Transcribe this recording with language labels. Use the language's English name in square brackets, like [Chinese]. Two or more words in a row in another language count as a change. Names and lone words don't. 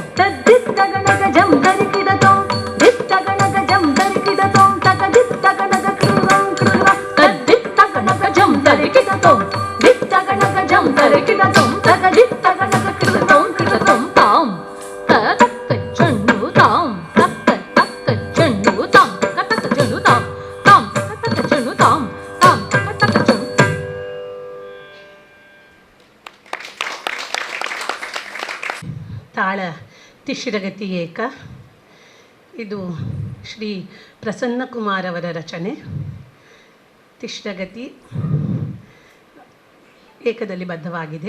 [Kannada] ತದ್ದಿತ್ತಗಣಗ ಜಂ ತರಿಕಿಡತೋಂ ದಿತ್ತಗಣಗ ಜಂ ತರಿಕಿಡತೋಂ ತಗದಿತ್ತಗಣಗ ಕೃರಂ ಕೃರಂ ತದ್ದಿತ್ತಗಣಗ ಜಂ ತರಿಕಿಡತೋಂ ದಿತ್ತಗಣಗ ಜಂ ತರಿಕಿಡತೋಂ ತಗದಿತ್ತಗಣಗ ಕೃರಂ ಕೃತಂ ತಾಂ ತಕ ಜಣ್ಣು ತಾಂ ತಕ ಜಣ್ಣು ತಾಂ ತಕ ಜಣ್ಣು ತಾಂ ತಾಂ ತಕ ಜಣ್ಣು ತಾಂ ತಾಂ ತಕ ಜಣ್ಣು ತಾಳ ತಿಶಿರಗತಿ ಏಕ. ಇದು ಶ್ರೀ ಪ್ರಸನ್ನಕುಮಾರ್ ಅವರ ರಚನೆ. ತಿಶ್ರಗತಿ ಏಕದಲ್ಲಿ ಬದ್ಧವಾಗಿದೆ.